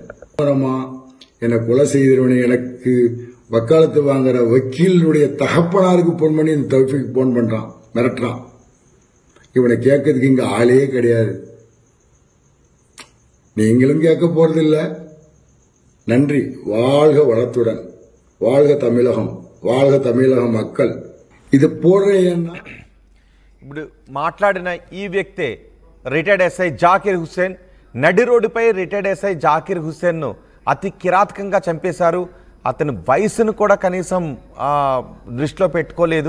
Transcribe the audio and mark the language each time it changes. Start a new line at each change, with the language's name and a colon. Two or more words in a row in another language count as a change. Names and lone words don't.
Tamil: என்னை கொலை செய்தவனை எனக்கு வக்காலத்து வாங்குற வக்கீலுடைய தகப்பனாருக்கு போன் பண்ணி இந்த தௌஃபீக் போன் பண்றான், மிரட்டுறான். இவனை கேட்கறதுக்கு இங்க ஆளே கிடையாது. நீங்களும் கேட்க போறதில்ல. நன்றி. வாழ்க வளத்துடன், வாழ்க தமிழகம், வாழ்க தமிழக மக்கள்.
Telugu: ఇది పోరేయన్నా. ఇప్పుడు మాట్లాడిన ఈ వ్యక్తే రిటైర్డ్ ఎస్ఐ జాకిర్ హుస్సేన్. నడి రోడ్డుపై రిటైర్డ్ ఎస్ఐ జాకిర్ హుస్సేన్ను అతి కిరాతకంగా చంపేశారు. అతని వయసును కూడా కనీసం దృష్టిలో పెట్టుకోలేదు.